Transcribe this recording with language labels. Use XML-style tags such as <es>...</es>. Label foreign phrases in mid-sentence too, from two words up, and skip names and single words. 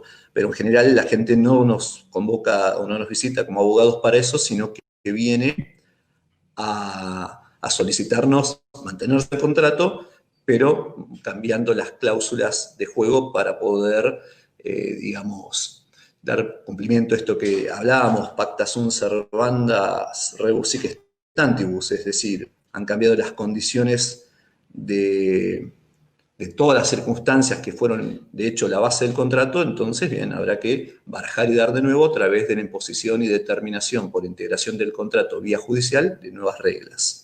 <es>Pero en general la gente no nos convoca o no nos visita como abogados para eso, sino que viene a solicitarnos mantenerse el contrato, pero cambiando las cláusulas de juego para poder, digamos, dar cumplimiento a esto que hablábamos,</es> <la>pacta sunt servandas rebus sic stantibus,</la> <es>es decir, han cambiado las condiciones de de todas las circunstancias que fueron, de hecho, la base del contrato, entonces, bien, habrá que barajar y dar de nuevo a través de la imposición y determinación por integración del contrato vía judicial de nuevas reglas.</es>